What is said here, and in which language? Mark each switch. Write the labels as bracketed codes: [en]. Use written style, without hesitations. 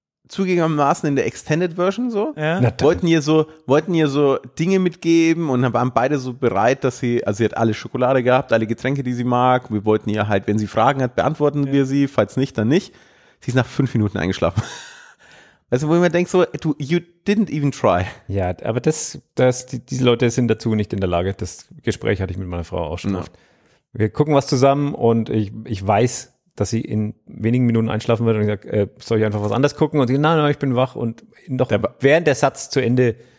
[de] zugegebenermaßen in der Extended Version so. Ja. Wollten ihr so Dinge mitgeben und waren beide so bereit, dass sie, also sie hat alle Schokolade gehabt, alle Getränke, die sie mag. Wir wollten ihr halt, wenn sie Fragen hat, beantworten wir sie, falls nicht, dann nicht. Sie ist nach 5 Minuten eingeschlafen. Also wo ich mir denke, so, [en] you didn't even try. [de] Ja, aber diese Leute sind dazu nicht in der Lage. Das Gespräch hatte ich mit meiner Frau auch schon oft. Wir gucken was zusammen und ich weiß, dass sie in wenigen Minuten einschlafen wird und ich sage, soll ich einfach was anderes gucken? Und sie sagt, nein, ich bin wach. Und noch während der Satz zu Ende.